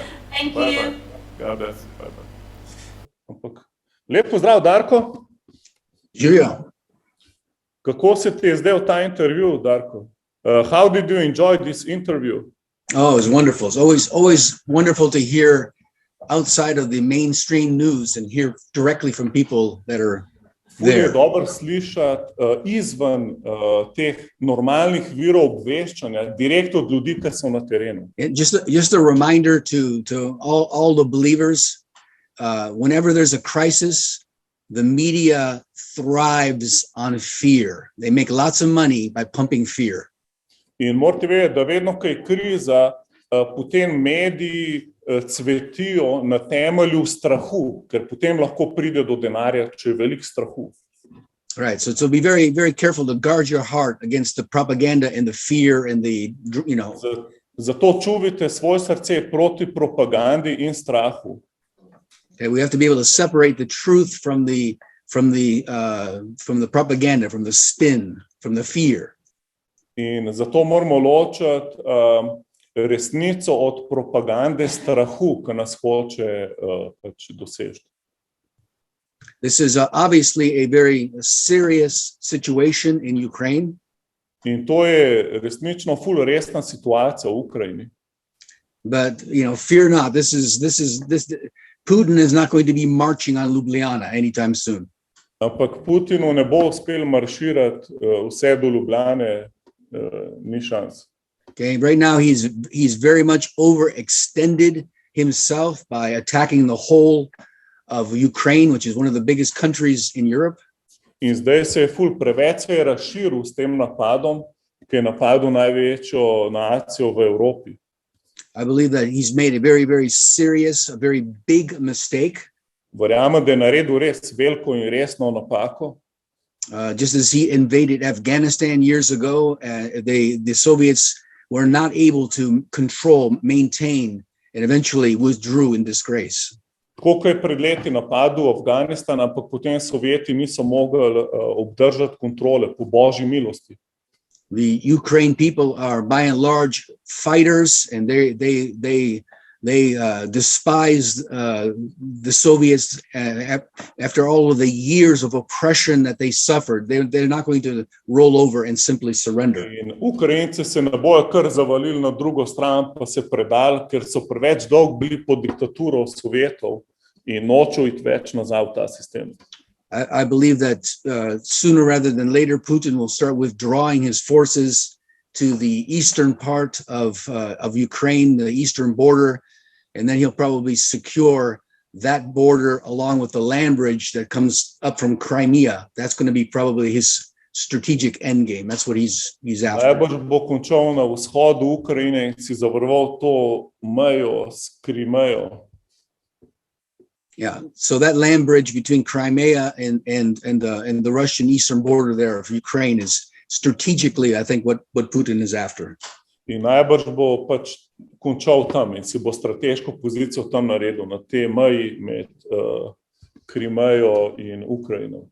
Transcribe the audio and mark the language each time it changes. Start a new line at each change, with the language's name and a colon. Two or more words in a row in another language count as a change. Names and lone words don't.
English: Thank Bye you. bye. God bless you. Bye bye.
Slovenian: Ampak, lep pozdrav, Darko. Živijo. Kako se ti je zdel ta intervju, Darko?
English: How did you enjoy this interview? Oh, it was wonderful. It's always wonderful to hear outside of the mainstream news and hear directly from people that are
Slovenian: Ful je
English: there.
Slovenian: dobro slišati izven teh normalnih virov obveščanja, direkt od ljudi, ki so na terenu.
English: And just a reminder to all the believers, whenever there's a crisis, the media thrives on fear. They make lots of money by pumping fear.
Slovenian: In morate vedeti, da vedno, ko je kriza, potem mediji cvetijo na temelju strahu, ker potem lahko pride do denarja, če je veliko strahu.
English: Right. So be very, very careful to guard your heart against the propaganda and the fear and the,
Slovenian: Zato čuvajte svoje srce proti propagandi in strahu.
English: Okay, we have to be able to separate the truth from the propaganda, from the spin, from the fear.
Slovenian: In zato moramo ločiti resnico od propagande strahu, ki nas hoče pač doseči.
English: This is obviously a very serious situation in Ukraine.
Slovenian: In to je resnično ful resna situacija v Ukrajini.
English: But fear not. This Putin is not going to be marching on Ljubljana anytime soon.
Slovenian: Ampak Putinu ne bo uspel marširati vse do Ljubljane, ni šans.
English: Okay, right now he's very much overextended himself by attacking the whole of Ukraine, which is one of the biggest countries in Europe.
Slovenian: In zdaj se je ful preveč razširil s tem napadom, ki je napadel največjo nacijo v Evropi.
English: I believe that he's made a very, very serious, a very big mistake.
Slovenian: Verjamem, da je naredil res veliko in resno napako.
English: Just as he invaded Afghanistan years ago, the Soviets were not able to control, maintain, and eventually withdrew in disgrace.
Slovenian: Tako je pred leti napadel Afganistan, ampak potem Sovjeti niso mogli obdržati kontrole po božji milosti.
English: The Ukraine people are by and large fighters, and they despise the Soviets after all of the years of oppression that they suffered. They're not going to roll over and simply surrender.
Slovenian: In Ukrajinci se ne bojo kar zavalili na drugo stran, pa se predali, ker so preveč dolgo bili pod diktaturo Sovjetov in nočejo iti več nazaj v ta sistem.
English: I believe that sooner rather than later, Putin will start withdrawing his forces to the eastern part of Ukraine, the eastern border, and then he'll probably secure that border along with the land bridge that comes up from Crimea. That's going to be probably his strategic end game. That's what he's after.
Slovenian: Najbolj bo končal na vzhodu Ukrajine in si zavaroval to mejo s Krimejo.
English: Yeah, so that land bridge between Crimea and the Russian eastern border there of Ukraine is strategically, I think, what Putin is after.
Slovenian: In najbrž bo pač končal tam in si bo strateško pozicijo tam naredil, na tej meji med Krimejo in Ukrajino.